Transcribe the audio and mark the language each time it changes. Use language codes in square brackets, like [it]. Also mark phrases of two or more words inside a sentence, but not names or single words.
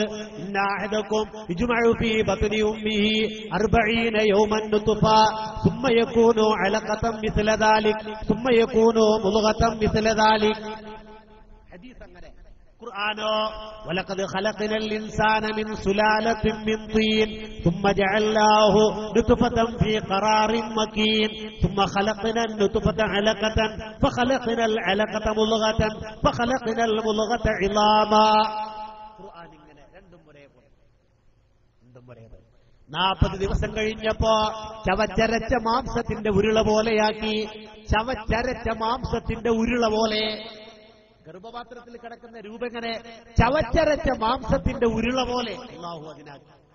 [ar] إن أحدكم يجمع في بطن أمه 40 يوما نطفة ثم يكون علقة مثل ذلك ثم يكون مضغة مثل ذلك. [ml] ഹദീസ് അങ്ങനെ. ഖുർആനോ [ar] ولقد خلقنا الإنسان من سلالة من طين ثم جعلناه نطفة في قرار مكين ثم خلقنا النطفة علقة فخلقنا العلقة مضغة فخلقنا المضغة عظاما. [ml] ഖുർആൻ ഇങ്ങനെ രണ്ടും ഒരേപോലെ 40 ദിവസം കഴിഞ്ഞപ്പോ ചവച്ചരച്ച മാംസത്തിന്റെ ഉരുള പോലെയാക്കി. ചവച്ചരച്ച മാംസത്തിന്റെ ഉരുള പോലെ. ഗർഭപാത്രത്തിൽ കിടക്കുന്ന രൂപം എങ്ങനെ? ചവച്ചരച്ച മാംസത്തിന്റെ ഉരുള പോലെ അല്ലാഹു അതിനാക്കി.